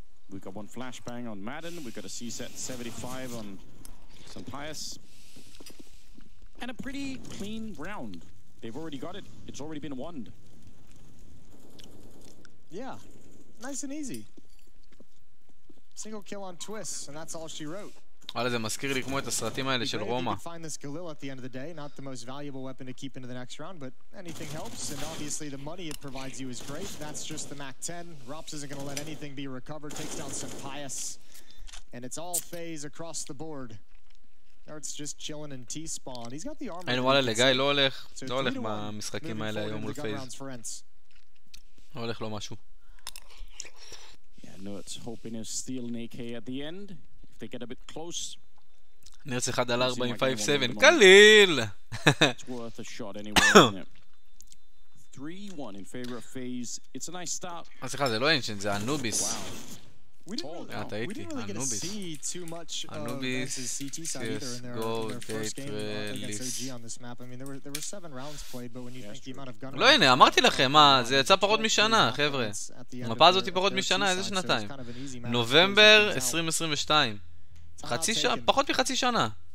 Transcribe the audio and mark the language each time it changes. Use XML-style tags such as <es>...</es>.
<en>We've got one flashbang on Madden. We've got a C-set 75 on some Pius. And a pretty clean round. They've already got it. It's already been won. Yeah, nice and easy. Single kill on twists, and that's all she wrote.</en> <he>וואלה, זה מזכיר לי כמו את הסרטים האלה של רומא.</he> <en>Find this Galil at the end of the day, not the most valuable weapon to keep into the next round, but anything helps, and obviously the money it provides you is great. That's just the Mac 10. Rops isn't going to let anything be recovered. Takes down some Pius, and it's all phase across the board. It's just chilling in T-spawn. He's got the armor.</en> <he>אין וואלה, לגיא לא הולך במשחקים האלה היום מול פייז. לא הולך לו משהו.</he> <en>Yeah, no, it's hoping to steal an AK at the end. If they get a bit close.</en> <he>נרץ 1 על 4 עם 5-7. קליל!</he> <en>It's worth a shot anyway, isn't it? 3-1 in favor of FaZe. It's a nice start.</en> <he>סליחה, זה לא אנשן, זה אנוביס.</he> <en>We didn't really get to see too much of Vance's CT side either in their first game against OG on this map. I mean, there were 7 rounds played, but when you think the amount of gun...</en> <he>לא, הנה, אמרתי לכם, מה, זה יצא פחות משנה, חבר'ה. המפה הזאת היא פחות משנה, איזה שנתיים? נובמבר 2022. חצי שנה, פחות מחצי שנה.</he>